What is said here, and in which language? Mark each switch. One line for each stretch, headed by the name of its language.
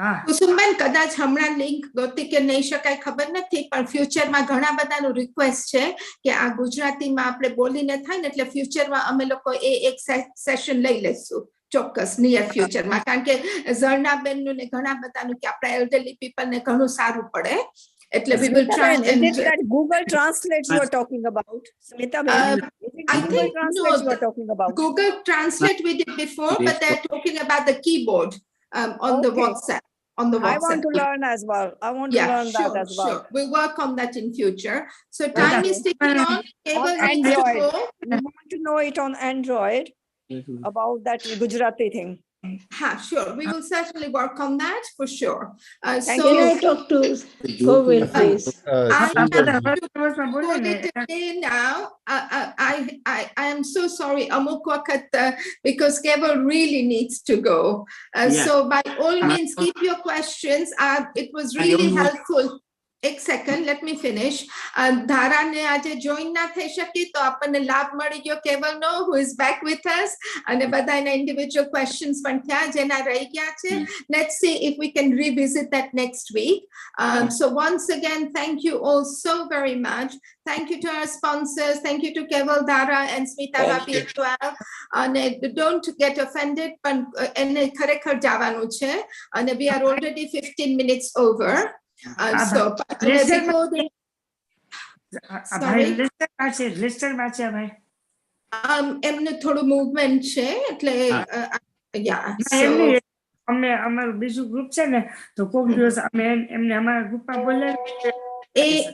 Gujarati: કુસુમબેન, કદાચ હમણાં લિંક ગોતી કે નહીં શકાય ખબર નથી, પણ ફ્યુચરમાં ઘણા બધાનું રિક્વેસ્ટ છે કે આ ગુજરાતીમાં આપણે બોલીને થાય ને, એટલે ફ્યુચરમાં અમે લોકો એક સેશન લઈ લેશું ચોક્કસ નિયર ફ્યુચરમાં. કારણ કે ઝરણાબેન નું ને ઘણા બધાનું કે આપણા એલ્ડરલી પીપલ ને ઘણું સારું પડે, એટલે
English: we will try and is it that Google Translate you are talking about? Smita, I think no, you are talking about. Google Translate we did before, but they're talking about the keyboard on the WhatsApp. On the WhatsApp. I want to learn as well. I want to learn that as well. Sure. We'll work on that in future. So time is ticking on. Keval needs to go. I want to know it on Android about that Gujarati thing. Sure. We will certainly work on that for sure. Can I talk to Keval, please? Now, I am so sorry, Amuk Wakat, because Keval really needs to go. So by all means, keep your questions. It was really helpful. એક second, let me finish.
Gujarati: ધારાને આજે join ના થઈ શકી, તો આપણને લાભ મળી ગયો કેવલનો,
English: who is back with us,
Gujarati: અને બધા એના individual questions પણ થયા જેના રહી ગયા છે.
English: Let's see if we can revisit that next week. So once again, thank you all so very much. Thank you to our sponsors. Thank you to Keval, Dara and Smita Rabi as well. And don't get offended, but
Gujarati: એને ખરેખર જવાનું છે,
English: અને we are already 15 minutes over.
Gujarati: So, એમને થોડું movement છે, એટલે અમે અમારું બીજું ગ્રુપ છે ને, તો કોઈક દિવસ અમે એમને અમારા ગ્રુપમાં બોલાવી.